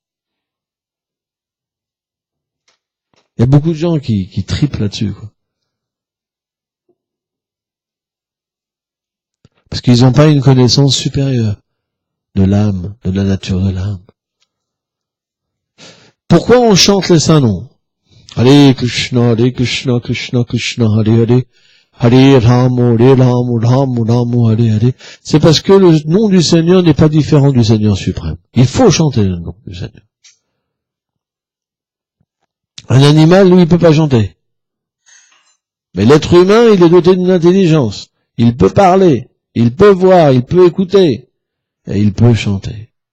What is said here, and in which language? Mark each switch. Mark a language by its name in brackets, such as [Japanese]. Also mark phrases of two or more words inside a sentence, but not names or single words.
[French] Il y a beaucoup de gens qui tripent là-dessus, quoi. Parce qu'ils n'ont pas une connaissance supérieure de l'âme, de la nature de l'âme. Pourquoi on chante les saints noms? [Sanskrit] Hare Krishna, Krishna, Krishna, Hare Hare, Hare Rama, Rama, Rama, Hare Hare. [French] C'est parce que le nom du Seigneur n'est pas différent du Seigneur suprême. Il faut chanter le nom du Seigneur. Un animal, lui, il peut pas chanter. Mais l'être humain, il est doté d'une intelligence. Il peut parler, il peut voir, il peut écouter, et il peut chanter.